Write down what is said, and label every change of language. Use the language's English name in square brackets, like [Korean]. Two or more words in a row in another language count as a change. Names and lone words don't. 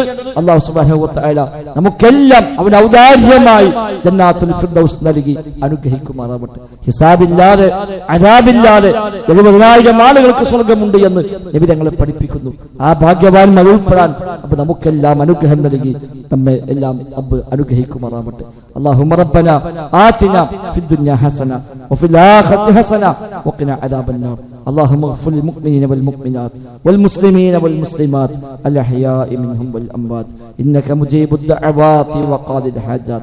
[Arabic] الله سبحانه وتعالى [Malayalam] നമുക്കെല്ലാം അവന്റെ ഔദാര്യമായി [Arabic] جنات الفردوس [Malayalam] നൽകി അനുഗ്രഹിക്കുമാറാവട്ടെ. ഹിസാബില്ലാതെ, അദാബില്ലാതെ 70,000 ആളുകൾക്ക് സ്വർഗമുണ്ട് എന്ന് നബി ഞങ്ങളെ പഠിപ്പിക്കുന്നു. ആ ഭാഗ്യവാന്മാർ ഉൾപ്പെടാൻ അപ്പൊ നമുക്കെല്ലാം അനുഗ്രഹം നൽകി നമ്മെ എല്ലാം റബ്ബ് അനുഗ്രഹിക്കുമാറാവട്ടെ. [Arabic] اللهم ربنا آتنا في الدنيا حسنة وفي الآخرة حسنة وقنا عذاب النار. اللهم اغفر للمؤمنين والمؤمنات والمسلمين والمسلمات الأحياء منهم والأموات إنك مجيب الدعوات وقاضي الحاجات.